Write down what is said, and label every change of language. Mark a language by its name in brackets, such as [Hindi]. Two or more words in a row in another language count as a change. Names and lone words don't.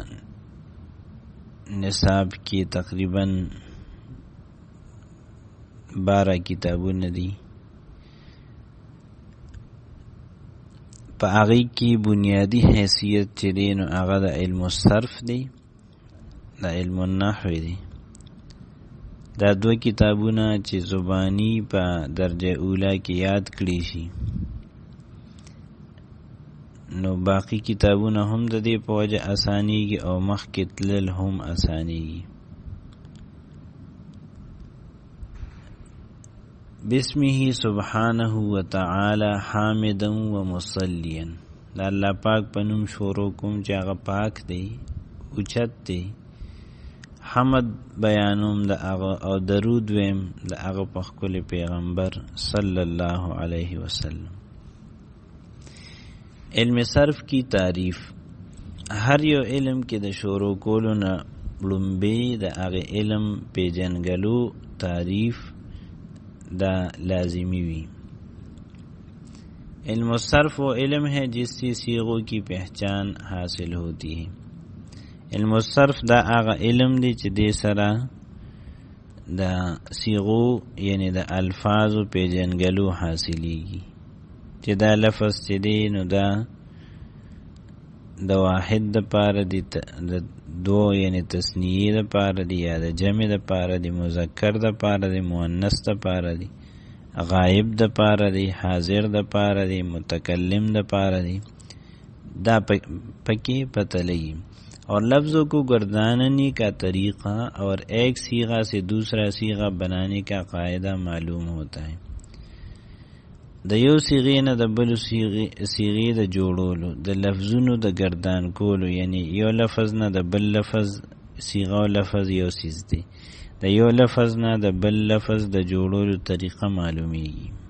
[Pashto] نصاب کې تقریبا 12 کتابونه دي په هغه کې بنیادی حیثیت چې دی نو هغه د علم الصرف دی د علم النحو دی. دا 2 کتابونه چې زبانی په درجه اوله کې یاد کړی شي نو باقی کتابونه هم د دې په وجه اسانیږي او مخکې تلل هم اسانیږي. [Arabic] بسمه سبحانه وتعالى حامدا ومصليا. [Pashto] دا الله پاک په نوم شروع کوم چې هغه پاک دی اوچت دی. حمد بیانوم د هغه او درود ویم د هغه په خپل پیغمبر [Arabic] صلی الله علیه وسلم. [Pashto] علم صرف کی تعریف. هر یو علم کې د شروع کولو نه لومبی د هغه علم پیژنګلو تعریف دا لازمی وی. [Urdu] علم الصرف وہ علم ہے جس سے صیغوں کی پہچان حاصل ہوتی ہے. [Pashto] علم الصرف دا آغا علم دی چې دې سره دا صیغو یعنی د الفاظو پیژنګلو حاصلیږي چې دا لفظ چې دی نو دا د واحد د پاره دی د دو یعنی تثنیه د پاره دی یا د جمع د پاره دی مذکر د پاره دی مؤنث د پاره دی غائب د پاره دی حاضر د پاره دی متکلم د پاره دی دا پکې پتہ لګي. [Urdu] اور لفظوں کو گرداننے کا طریقہ اور ایک صیغہ سے دوسرا صیغہ بنانے کا قاعدہ معلوم ہوتا ہے. [Pashto] د یو صیغې نه د بل صیغې د جوړولو د لفظونو د گردان کولو یعنی یو لفظ نه د بل لفظ صیغه او لفظ یو سیز دی د یو لفظ نه د بل لفظ د جوړولو طریقه معلومیږي.